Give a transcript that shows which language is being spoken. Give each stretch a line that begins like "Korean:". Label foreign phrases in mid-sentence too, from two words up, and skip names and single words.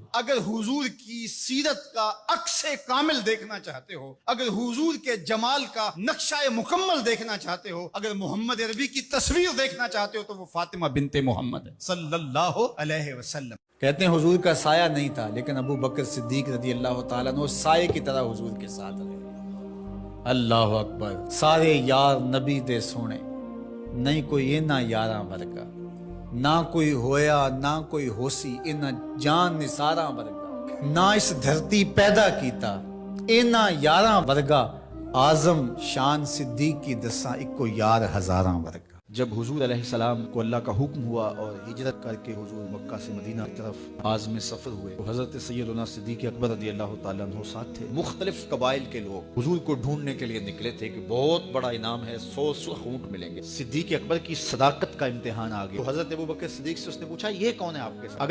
Urdu: اگر حضور کی سیرت کا عکس کامل دیکھنا چاہتے ہو، اگر حضور کے جمال کا نقشہ مکمل دیکھنا چاہتے ہو، اگر محمد عربی کی تصویر دیکھنا چاہتے ہو تو وہ فاطمہ بنت محمد ہے
Arabic: صلی اللہ علیہ وسلم۔
Urdu: کہتے ہیں حضور کا سایہ نہیں تھا، لیکن ابو بکر صدیق
Arabic: رضی اللہ تعالیٰ عنہ
Urdu: سائے کی طرح حضور کے ساتھ رہے۔
Arabic: اللہ اکبر۔
Punjabi: سارے یار نبی دے سونے، نہیں کوئی اینا یاراں ورگا، نہ کوئی ہویا نہ کوئی ہوسی اینا جان نثاراں ورگا، نہ اس دھرتی پیدا کیتا اینا یاراں ورگا، اعظم شان صدیق کی دساں اکو یار ہزاراں ورگا۔
Urdu: جب حضور
Arabic: علیہ السلام
Urdu: کو اللہ کا حکم ہوا اور ہجرت کر کے حضور مکہ سے مدینہ کی طرف عازم سفر ہوئے، تو حضرت سیدنا صدیق اکبر
Arabic: رضی اللہ تعالیٰ عنہ
Urdu: ساتھ تھے۔ مختلف قبائل کے لوگ حضور کو ڈھونڈنے کے لیے نکلے تھے کہ بہت بڑا انعام ہے، 100 اونٹ ملیں گے۔ صدیق اکبر کی صداقت کا امتحان آ گیا۔ تو حضرت ابو بکر صدیق سے اس نے پوچھا یہ کون ہے آپ کے ساتھ؟